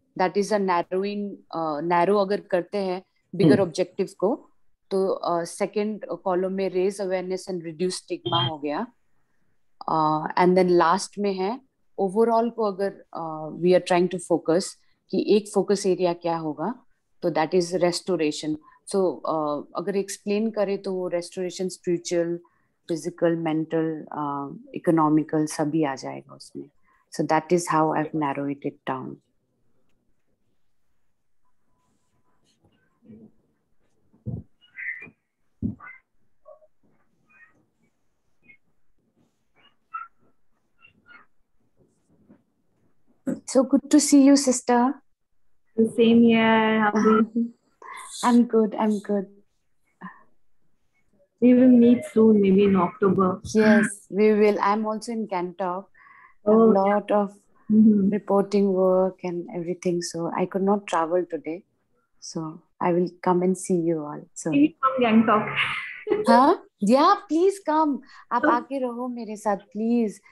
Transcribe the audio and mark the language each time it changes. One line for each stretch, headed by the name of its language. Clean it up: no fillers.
English: That is a narrow
Hindi: अगर करते हैं
English: bigger objective को, तो second column में raise awareness and reduce stigma
Hindi: हो गया.
English: And then last में है overall को अगर we are trying to focus
Hindi: कि एक focus area क्या होगा, तो
English: that is restoration.
Hindi: So अगर explain करें तो वो restoration spiritual, physical, mental, economical सभी आ जाएगा उसमें.
English: So that is how I've narrowed it down. So good to see you, sister. The same here. How are you? I'm good. I'm good. We will meet soon, maybe in October. Yes, we will. I'm also in Gangtok. A lot of reporting work and everything. So I could not travel today. So I will come and see you all. So from Gangtok. Huh? Yeah, please come.
Hindi: आप आके रहो मेरे साथ, please.